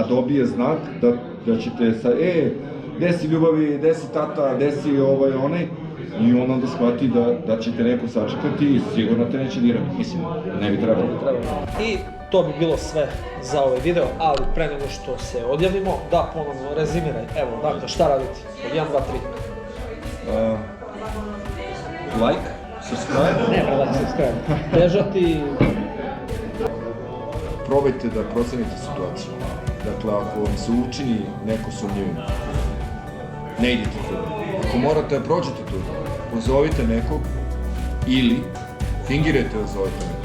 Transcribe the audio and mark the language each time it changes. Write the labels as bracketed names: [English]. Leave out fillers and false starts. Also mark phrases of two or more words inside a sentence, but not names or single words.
[Serbian] A dobije znak da ćete sa, gde si ljubavi, gde si tata, gde si onaj, i on onda shvati da ćete neko sačekati i sigurno te neće dirati. Mislim, ne bi trebalo. I to bi bilo sve za ovaj video, ali pre nego što se odjavimo, da ponovno rezimiraj. Evo, dakle, šta raditi? Od 1, 2, 3. [English] Like, subscribe. Ne, like, subscribe. [Serbian] Bežati. Probajte da procenite situaciju. Dakle, ako vam se učini neko sumnjivim, ne idite tu. Ako morate da prođete tu, pozovite nekog ili fingirajte da zovete nekog.